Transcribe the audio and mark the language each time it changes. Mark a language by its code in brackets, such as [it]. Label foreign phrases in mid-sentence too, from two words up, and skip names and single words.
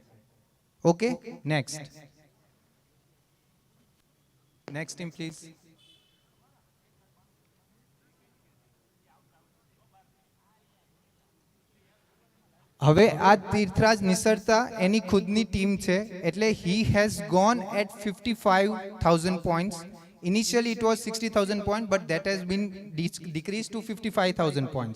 [en] Okay, next. Next team please. [gu] હવે આ તીર્થરાજ નિસરતા એની ખુદની ટીમ છે, એટલે [en] he has gone at 55,000 points. Initially it was 60,000 points, but that has been decreased to 55,000 points.